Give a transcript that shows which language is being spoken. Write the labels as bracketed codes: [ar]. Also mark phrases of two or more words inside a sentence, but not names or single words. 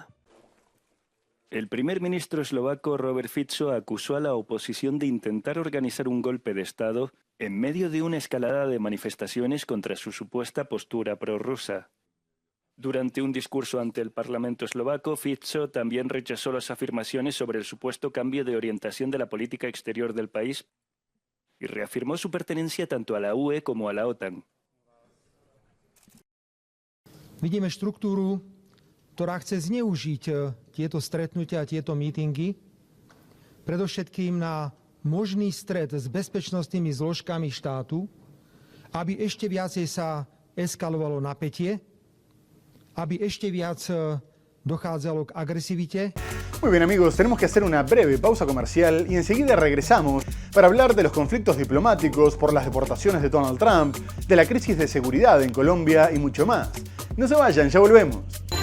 [es] El primer ministro eslovaco Robert Fico acusó a la oposición de intentar organizar un golpe de Estado en medio de una escalada de manifestaciones contra su supuesta postura prorrusa. Durante un discurso ante el Parlamento eslovaco, Fico también rechazó las afirmaciones sobre el supuesto cambio de orientación de la política exterior del país y reafirmó su pertenencia tanto a la UE como a la OTAN. [sk] Vidíme štruktúru, ktorá chce zneužiť tieto stretnutia a tieto mítingy, predovšetkým na možný stret s bezpečnostnými zložkami štátu, aby ešte viacej sa eskalovalo napätie, aby ešte viac dochádzalo k agresivite. [es] Muy bien amigos, tenemos que hacer una breve pausa comercial y enseguida regresamos para hablar de los conflictos diplomáticos por las deportaciones de Donald Trump, de la crisis de seguridad en Colombia y mucho más. No se vayan, ya volvemos.